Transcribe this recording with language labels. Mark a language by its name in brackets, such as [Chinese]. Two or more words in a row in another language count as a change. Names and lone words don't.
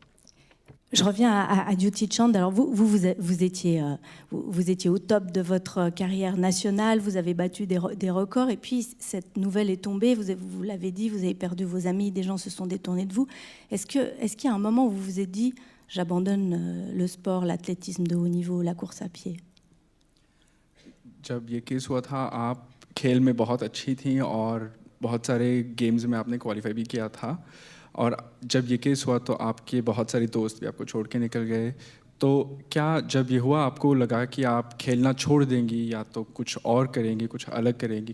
[French] Je reviens à Dutee Chand. Alors vous étiez au top de votre carrière nationale, vous avez battu des records, et puis cette nouvelle est tombée, vous l'avez dit, vous avez perdu vos amis, des gens se sont détournés de vous. Est-ce qu'il y a un moment où vous vous êtes dit, j'abandonne le sport, l'athlétisme de haut niveau, la course à pied? [Hindi] जब ये केस हुआ था, आप खेल में बहुत अच्छी थी और बहुत सारे गेम्स में आपने क्वालिफाई भी किया था, और जब ये केस हुआ तो आपके बहुत सारे दोस्त भी आपको छोड़ के निकल गए. तो क्या जब ये हुआ आपको लगा कि आप खेलना छोड़ देंगी या तो कुछ और करेंगी, कुछ अलग करेंगी?